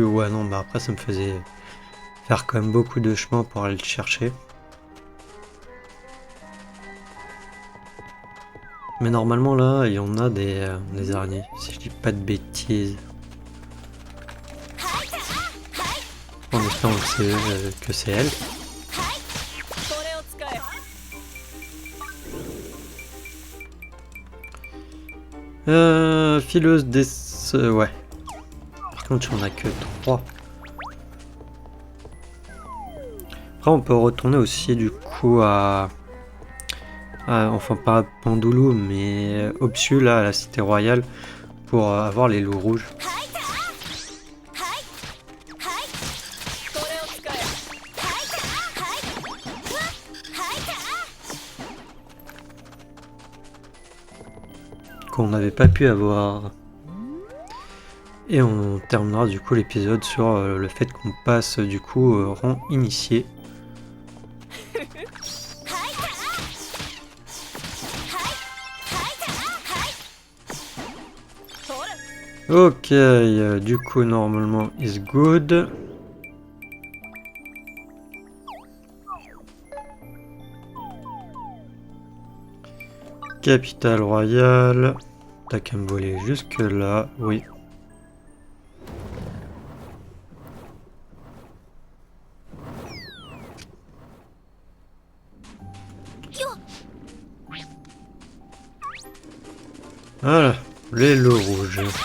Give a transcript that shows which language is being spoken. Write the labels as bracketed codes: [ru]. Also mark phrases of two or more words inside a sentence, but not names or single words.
[fr] Ouais, non, bah après, ça me faisait faire quand même beaucoup de chemin pour aller le chercher. Mais normalement, là, il y en a des araignées, si je dis pas de bêtises. En espérant que c'est elle. [ja] これを使え。 [fr] Fileuse des... ouais. Par contre, il n'y en a que 3. Après, on peut retourner aussi, du coup, enfin, pas à Pandoulou, mais Opsu, là, à la Cité Royale, pour avoir les loups rouges. [ja] これを使え。 [fr] qu'on n'avait pas pu avoir. Et on terminera du coup l'épisode sur le fait qu'on passe du coup rang initié. Ok, du coup normalement [en] is good. [fr] Capitale royale. T'as qu'à me voler jusque là, oui. Voilà, les lots rouges.